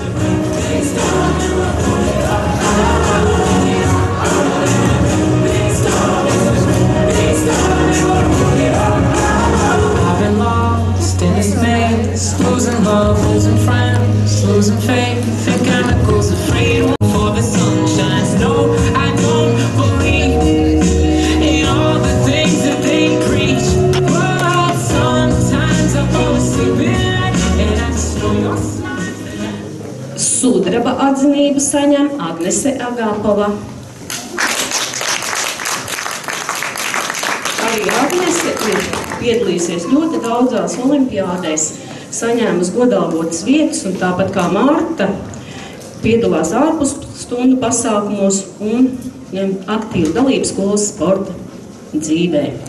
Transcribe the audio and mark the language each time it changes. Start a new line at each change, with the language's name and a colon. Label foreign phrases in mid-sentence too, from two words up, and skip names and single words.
English: Losing love, losing friends, losing faith in chemicals of freedom for the sun shines. No, I don't believe in all the things that they preach. But sometimes I fall asleep and I just know your smile.
Latvian: Sudraba atzinību saņem Agnese Agāpova. Arī Agnese ir piedalīsies ļoti daudzās olimpiādēs, saņēmusi godalgotas vietas, un tāpat kā Marta piedalās ārpusstundu pasākumos un ņem aktīvu dalību skolas sporta dzīvē.